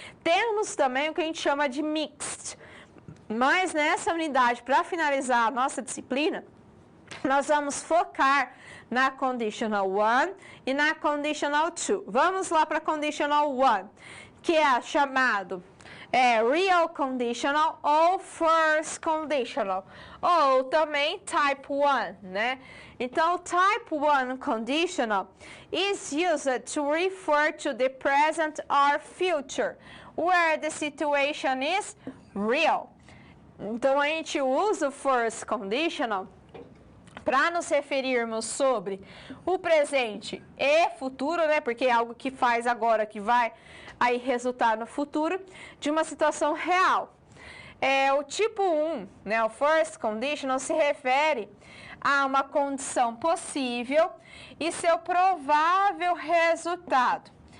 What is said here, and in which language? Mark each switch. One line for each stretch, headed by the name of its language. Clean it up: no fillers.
Portuguese: Temos também o que a gente chama de mixed. Mas nessa unidade, para finalizar a nossa disciplina, nós vamos focar na conditional 1 e na conditional 2. Vamos lá para a conditional 1, que é chamado real conditional ou first conditional, ou também type 1, né?
English: Então, type 1 conditional is used to refer to the present or future, where the situation is real.
Portuguese: Então, a gente usa o first conditional para nos referirmos sobre o presente e futuro, né? Porque é algo que faz agora, que vai aí resultar no futuro, de uma situação real. O tipo 1, né? O first conditional se refere a uma condição possível e seu provável resultado.